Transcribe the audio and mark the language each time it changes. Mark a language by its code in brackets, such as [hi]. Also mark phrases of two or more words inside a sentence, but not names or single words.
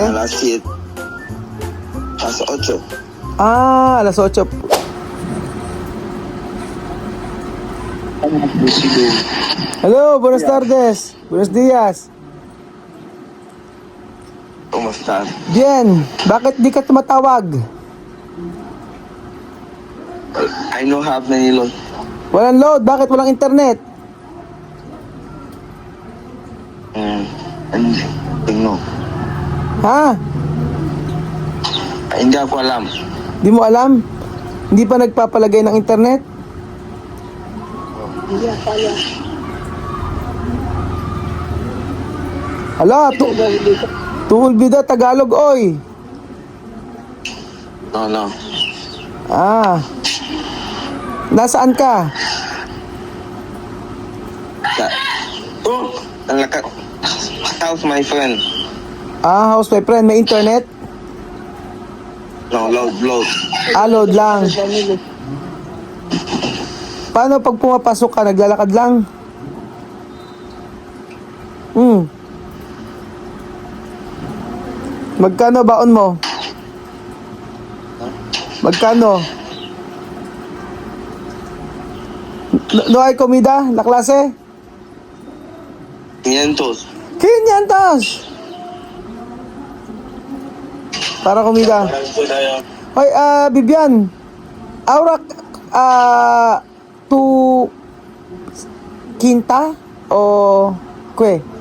[es] A las 7. A las 8. Ah, a las 8. Hello, buenas tardes. Buenos días. ¿Cómo estás? Bien, [tl] bakit di ka tumatawag? [en] I don't have many load. [tl] Walang load, bakit walang internet? No. Ha? Hindi ako alam. Di mo alam? Hindi pa nagpapalagay ng internet? Hala, tuhol bida Tagalog, oy. No. Ah. Nasaan ka? [en] Oh, how's my friend? Ah, house my friend, [tl] may internet? [en] No, load. [tl] Ah, load lang. Paano pag pumapasok ka, naglalakad lang? Magkano baon mo? Magkano? [es] No hay comida, la clase? 500. 500! Para comida. Hoy, Bibian. Ahora, tu quinta o qué?